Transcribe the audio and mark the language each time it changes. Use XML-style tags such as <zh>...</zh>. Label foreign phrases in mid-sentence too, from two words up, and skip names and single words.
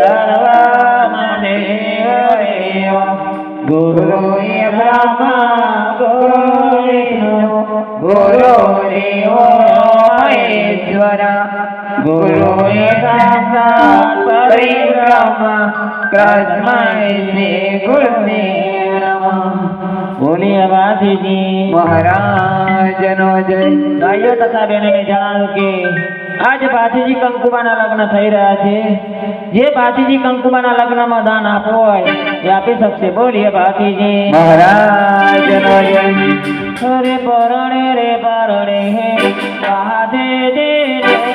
<sa>सर्वमदेव गुरु ब्रह्मा गुरुदेवो महेश्वर गुरु साक्षात् परब्रह्म तस्मै श्री गुरुदेव नमः।</sa> <gu>बोलिए बाजीजी મહારાજનો જય। ભાઈઓ તથા બહેનોને જણાવ્યું કે આજ બાજીજી કંકુમાના લગ્ન થઈ રહ્યા છે। જે બાજીજી કંકુમાના લગ્નમાં દાન આપવું હોય એ આપી શકશે। બોલીએ બાજીજી મહારાજનો જય। રે પરણે હે રાધે દે રે</gu>